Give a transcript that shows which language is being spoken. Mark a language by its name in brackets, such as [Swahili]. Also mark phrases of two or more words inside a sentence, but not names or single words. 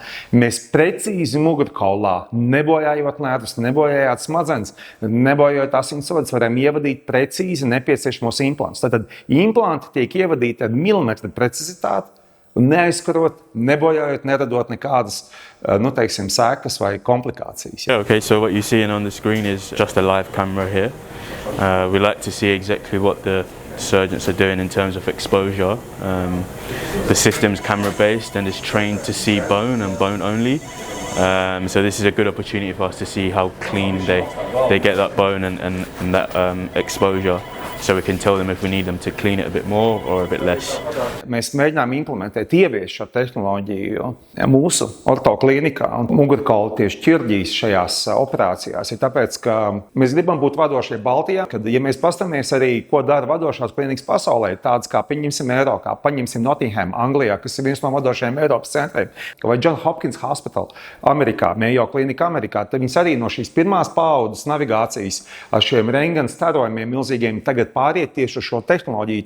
[Latvian] Mēs precīzi mugurkaulā, nebojājot nervus, nebojājot smadzenes, nebojājot asinsvadas, varam ievadīt precīzi nepieciešamos implantus. Tātad implanti tiek ievadīti ar milimetru precizitāti, neaizkarot, nebojājot, neradot nekādas, sekas vai komplikācijas. [English] Yeah, okay, so what you're seeing on the screen is just a live camera here. We like to see exactly what the surgeons are doing in terms of exposure. The system's camera-based and is trained to see bone and bone only. So this is a good opportunity for us to see how clean they get that bone and that exposure. So we can tell them if we need them to clean it a bit more or a bit less. [Latvian] Mēs mēģinām implementēt, ieviest šo tehnoloģiju mūsu ortoklīnikā un mugurkaula tieši ķirurģijas šajās operācijās. Ir tāpēc, ka mēs gribam būt vadošie Baltijā, kad, ja mēs pastamies arī, ko dara vadošās klīnikas pasaulē, tādas kā paņemsim Nottingham, Anglijā, kas ir viens no vadošajiem Eiropas centriem, vai John Hopkins Hospital Amerikā, Mayo Klinika Amerikā, tad viņas arī no šīs pirmās paaudzes navigācijas ar šiem rentgena starojumiem milzīgiem tagad pāriet tieši uz šo tehnoloģiju.